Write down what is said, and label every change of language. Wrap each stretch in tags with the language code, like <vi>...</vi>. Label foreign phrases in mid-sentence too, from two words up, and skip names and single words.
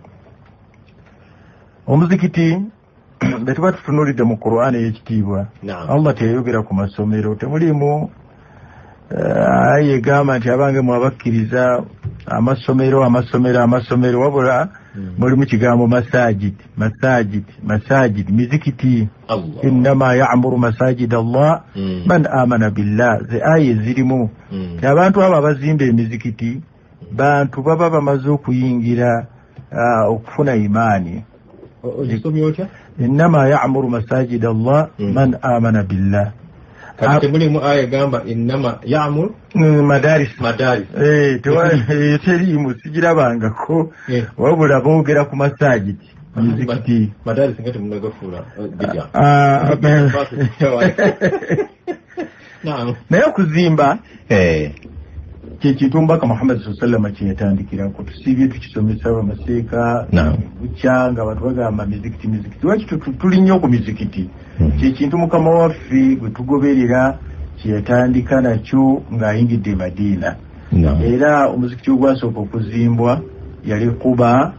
<lg>Omuzikiti betuba tutunuulidde mu Qur'an ey'ekitiibwa, Allah teyayogera ku masomero, temulimu aya egamba nti abange mwabakkiriza amasomero, wabula mulimu kigambo masajid, mizikiti.</lg> <ar>إنما يعمر مساجد الله من آمن بالله.</ar> <lg>Ze aya zirimu abantu abo abazimba emizikiti bantu baba bamaze okuyingira okufuna imaani.</lg> <ar>إنما يعمر مساجد الله من آمن بالله.</ar> <lg>Kati mulimu aya gamba</lg> <ar>إنما يعمر</ar> <lg>madaris. Terimu sigirabangako, wabula boogera ku masajid mizikiti. Madaris ngati munagafuula bidya. Naye okuzimba kyekintu mbaka Muhammad</lg> <ar>صلى الله عليه وسلم</ar> <lg>kyeyatandikirako. Tusibye tukisomesa bamaseeka bukyanga abantu bagamba mizikiti. Lwaki tuli nnyo ku mizikiti? Kyekintu Mukama waffe gwe tugoberera kyeyatandika nakyo ng'ayingidde Madiina. Era omuzikiti ogwasooka okuzimbwa yali Quba.</lg>